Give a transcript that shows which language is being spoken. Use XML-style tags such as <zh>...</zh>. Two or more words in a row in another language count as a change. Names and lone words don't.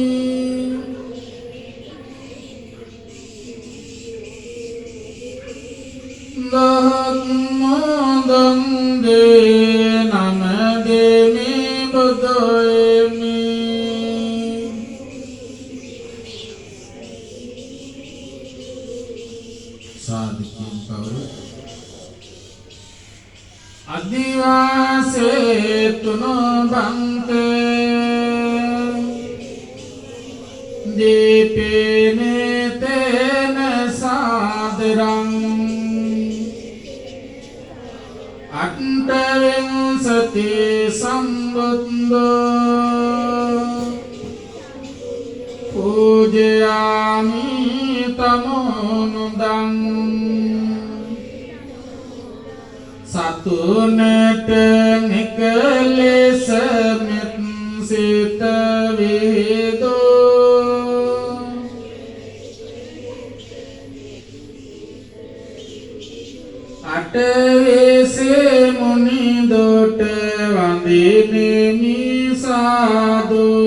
<si>දහත් මුදම් දේ නමදෙනි බුදුහිමි</si> <pi>සාධිකින් පවර අදිවාසේ තුනෝ බන්තේ දීපේනේ තේන සාදරං අට්ඨවිංසති සම්බුද්ධෝ පූජයාමි තමෝනුදං</pi> <si>සතුනට නිකලෙස මෙත් සිත විදෝ අටවිසේ මුනි දොට වඳිනෙමි සාදු</si>